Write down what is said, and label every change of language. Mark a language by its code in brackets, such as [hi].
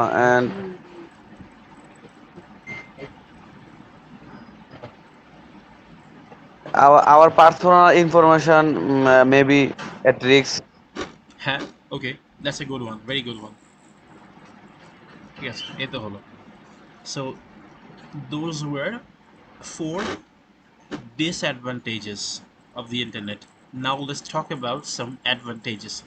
[en] and our personal information may be at risk. হ্যাঁ, okay, that's a good one, very good one. [bn] ঠিক আছে, এই তো হলো। [en] So those were four disadvantages of the internet. Now let's talk about some advantages.